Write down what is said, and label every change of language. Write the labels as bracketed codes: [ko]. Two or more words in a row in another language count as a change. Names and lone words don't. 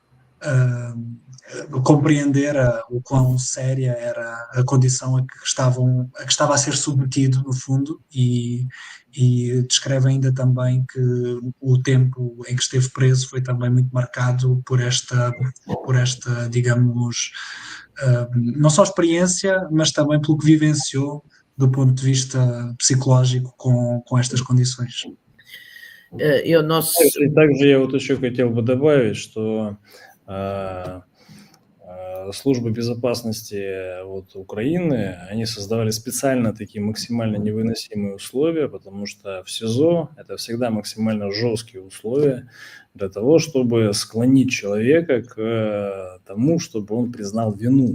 [pt] compreender o quão séria era a condição a que estava a ser submetido, no fundo, e descreve ainda também que o tempo em que esteve preso foi também muito marcado por esta digamos, não só experiência, mas também pelo que vivenciou do ponto de vista psicológico com estas condições. [ru] И также я вот еще хотел бы добавить, что службы безопасности Украины, они создавали специально такие максимально невыносимые условия, потому что в СИЗО это всегда максимально жесткие условия для того, чтобы склонить человека к тому, чтобы он признал вину.